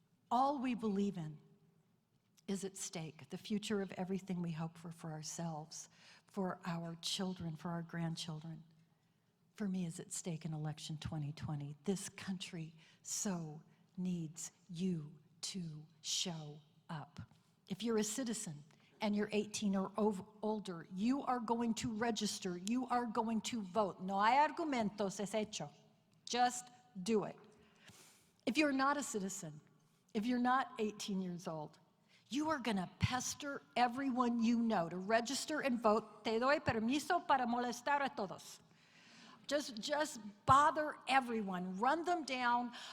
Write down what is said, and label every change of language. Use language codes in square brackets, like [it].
[en] All we believe in is at stake. The future of everything we hope for ourselves, for our children, for our grandchildren, for me is at stake in election 2020. This country so needs you to show up. If you're a citizen and you're 18 or older, you are going to register, you are going to vote. [es] No hay argumentos, es hecho. [en] Just do it. If you're not a citizen, if you're not 18 years old, you are going to pester everyone you know to register and vote. [es] Te doy permiso para molestar a todos. [en] Just bother everyone. Run them down.